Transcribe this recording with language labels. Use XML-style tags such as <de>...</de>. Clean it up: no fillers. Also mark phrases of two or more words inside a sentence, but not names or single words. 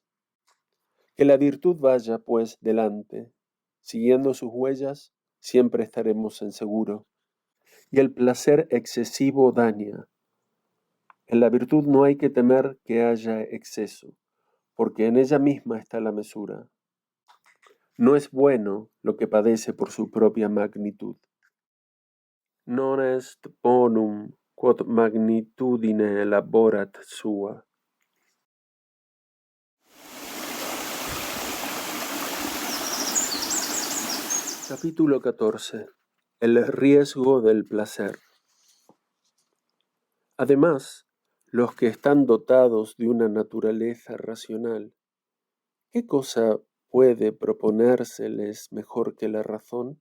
<es>Que la virtud vaya, pues, delante, siguiendo sus huellas, siempre estaremos en seguro. Y el placer excesivo daña. En la virtud no hay que temer que haya exceso, porque en ella misma está la mesura. No es bueno lo que padece por su propia magnitud.</es> <la>Non est bonum quod magnitudine laborat sua.</la> <es>Capítulo 14. El riesgo del placer. Además, los que están dotados de una naturaleza racional, ¿qué cosa puede proponérseles mejor que la razón?</es>